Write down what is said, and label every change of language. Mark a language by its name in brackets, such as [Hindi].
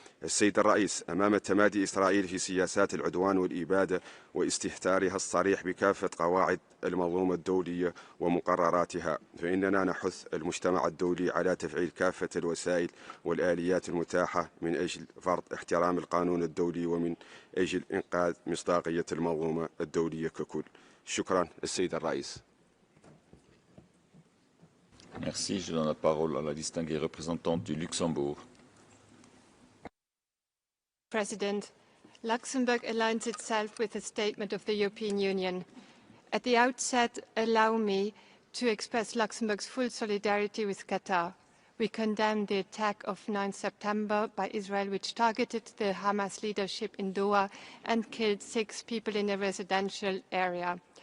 [Arabic] السيد الرئيس، أمام تمادي إسرائيل في سياسات العدوان والإبادة واستهتارها الصريح بكافة قواعد المنظومة الدولية ومقرراتها، فإننا نحث المجتمع الدولي على تفعيل كافة الوسائل والآليات المتاحة من أجل فرض احترام القانون الدولي ومن أجل إنقاذ مصداقية المنظومة الدولية ككل. شكرا السيد الرئيس. [French] Merci. Je donne la parole à la distinguée représentante du Luxembourg. [English] President, Luxembourg aligns itself with the statement of the European Union. At the outset, allow me to express Luxembourg's full solidarity with Qatar. We condemn the attack of 9 September by Israel, which targeted the Hamas leadership in Doha and killed 6 people in a residential area.